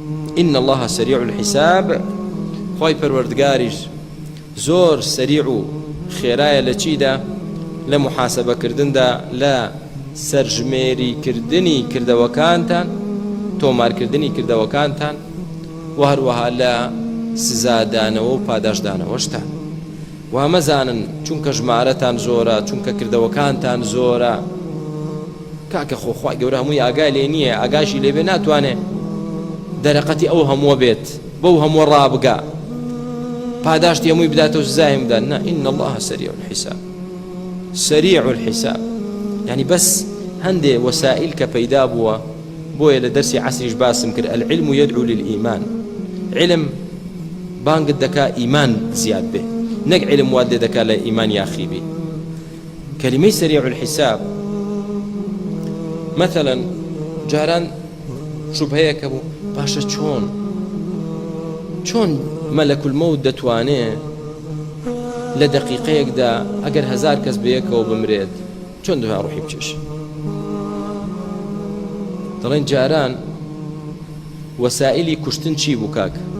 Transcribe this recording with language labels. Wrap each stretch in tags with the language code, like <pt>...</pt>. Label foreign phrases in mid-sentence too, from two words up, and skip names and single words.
<ar>إن الله سريع الحساب.</ar> <ckb>خوي پروردگاریش زۆر سەریع و خێرایە لە چیدا؟ لە محاسبە کردندا، لە سەرژمێریکردنی کردەوەکانتان، تۆمارکردنی کردەوەکانتان، و هەروەها لە سزادانەوە و پاداشدانەوەشتان. و مەزانن چونکە ژمارەتان زۆرە، چونکە کردەوەکانتان زۆرە، کاکە خۆخوای گەورە هەمووی ئاگای لێ نییە، ئاگاشی لێبێ ناتوانێ دەرەقەتی ئەو هەمووە بێت، بەو هەمووە ڕابگا، پاداشتی هەمووی بداتەوە سزایم بدات. نا</ckb> <ar>إن الله سريع الحساب. سريع الحساب يعني</ar> <ckb>بس هەندێ وەسائل کە پەیدا بووە بۆیە لە دەرسی عەسریش باسم کرد.</ckb> <ar>العلم يدعو للإيمان.</ar> <ckb>علم بانگت دەکا ئیمان زیاد بێ، نەک علم وات لێ دەکا لە ئیمان یاخی بێ. کەلیمەی</ckb> <ar>سريع الحساب</ar> <ckb>مثلا جاران شوبهەیەکە بوو، باشە چۆن</ckb> <ar>مەلەک المەوت</ar> <ckb>دەتوانێت لە دەقیقەیەکدا ئەگەر 1000 کەس بەیەکەوە بمرێت چۆن دوای ڕوحی بچێش؟ دەڵێن جاران وەسائلی کوشتن چی بوو کاک؟</ckb>